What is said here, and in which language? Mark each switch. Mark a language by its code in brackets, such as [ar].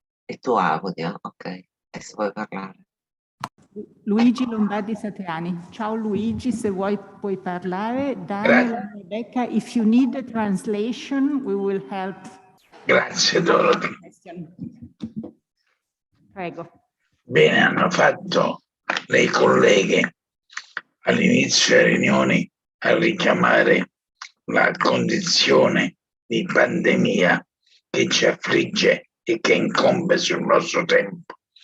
[it] Il tuo audio, ok, adesso vuoi parlare. Luigi Lombardi Satriani. Ciao Luigi, se vuoi puoi parlare. [en] Daniel e Rebecca, if you need a translation, we will help. [it] Grazie Dorothy. Prego. Bene hanno fatto le colleghe all'inizio delle riunioni a richiamare la condizione di pandemia che ci affligge e che incombe sul nostro tempo.